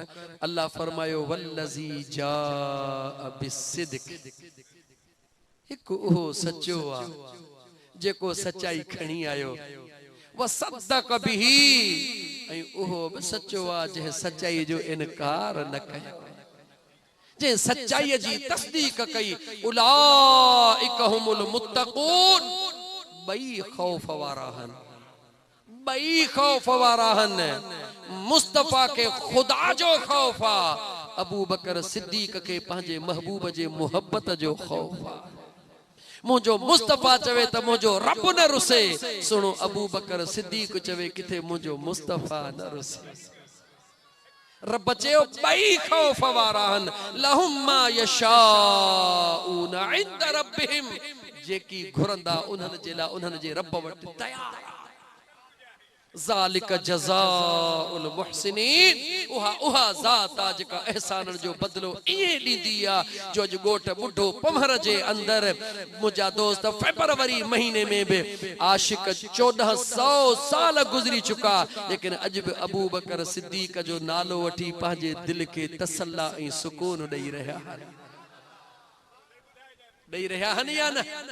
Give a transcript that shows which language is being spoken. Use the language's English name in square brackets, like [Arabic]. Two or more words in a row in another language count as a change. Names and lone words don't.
[Sindhi] अल्लाह फरमायो, [Arabic] والذي جاء بالصدق, [Sindhi] हिकु उहो सच्चो आ जेको सच्चाई खणी आयो। [Arabic] وصدق به, [Sindhi] ऐं उहो बि सच्चो आ जंहिं सच्चाई जो इनकार न कयो, जंहिं सच्चाई जी तस्दीक कई। [Arabic] أولئك هم المتقون, [Sindhi] ॿई ख़ौफ वारा हन, ॿई ख़ौफ वारा हन। मुस्तफा के खुदा जो खौफ आ, अबू बकर सिद्दीक के पंहिंजे महबूब जे मोहब्बत जो खौफ आ। मुझो मुस्तफा चवे त मुझो रब न रुसे। सुनो अबू बकर सिद्दीक चवे किथे मुझो मुस्तफा न रुसे। रब चयो बई खौफ वाराहन [Arabic] لهم ما يشاءون عند ربهم, [Sindhi] जेकी घुरंदा उन्हनि जे लाइ उन्हनि जे रब वटि तयार। [Arabic] ذلك جزاء المحسنين, [Sindhi] उहा ज़ात आ जेका एहसानन जो बदलो इए ॾींदी आ। जो अॼु ॻोठ ॿुढो पमहर जे अंदर मुंहिंजा दोस्त फेब्रुवरी महीने में बि आशिक 1400 साल गुज़री चुका, लेकिन अॼु बि अबू बकर सिद्दीक जो नालो वठी पंहिंजे दिलि खे तसल्ला ऐं सुकून ॾेई रहिया आहिनि या न?